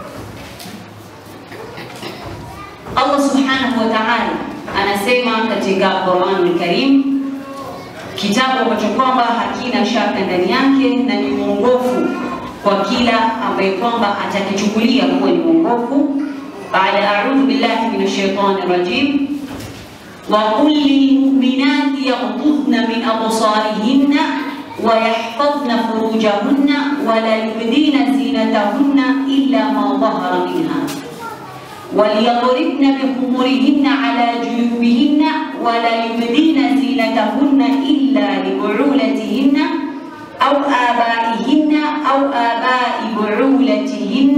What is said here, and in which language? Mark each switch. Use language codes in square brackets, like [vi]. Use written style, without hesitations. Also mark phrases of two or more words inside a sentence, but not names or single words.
[ar] الله سبحانه وتعالى [sw] anasema katika Qur'an al-Karim, kitabu ambacho kwamba hakina shaka ndani yake na ni mwongofu kwa kila ambaye kwamba atakichukulia kuwa ni mwongofu. [ar] Baada أعوذ بالله من الشيطان الرجيم وقل للمؤمنات يغضضن من أبصارهن ويحفظن فروجهن ولا يبدين زينتهن إلا ما ظهر منها وليضربن بخمرهن على جيوبهن ولا يبدين زينتهن إلا لبعولتهن أو آبائهن أو آباء بعولتهن